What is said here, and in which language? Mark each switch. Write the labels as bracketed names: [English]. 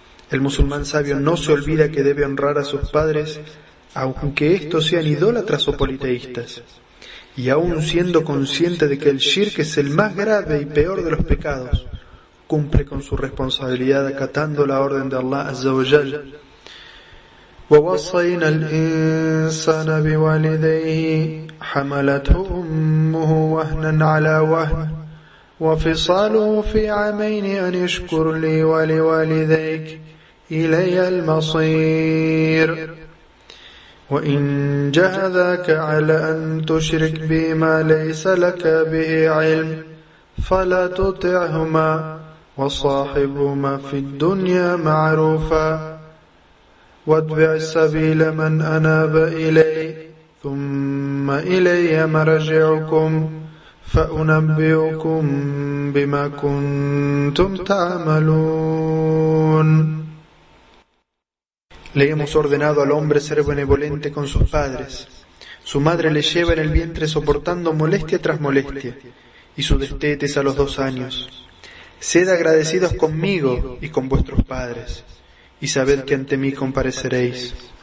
[Spanish] El musulmán sabio no se olvida que debe honrar a sus padres, aunque estos sean idólatras o politeístas, y aún siendo consciente de que el shirk es el más grave y peor de los pecados, cumple con su responsabilidad acatando la orden de Allah Azza wa Jal. [Arabic] ووصينا الإنسان بوالديه حملته أمه وهنا على وهن وفصاله في عامين أن يشكر لي ولوالديك إلي المصير وإن جهدك على أن تشرك بما ليس لك به علم فلا تطعهما وصاحبهما في الدنيا معروفا واتبع السبيل من أناب إلي ثم إلي مرجعكم فأنبئكم بما كنتم تعملون. [Spanish] Le hemos ordenado al hombre ser benevolente con sus padres. Su madre le lleva en el vientre soportando molestia tras molestia, y su destete es a los 2 años. Sed agradecidos conmigo y con vuestros padres, y sabed que ante mí compareceréis.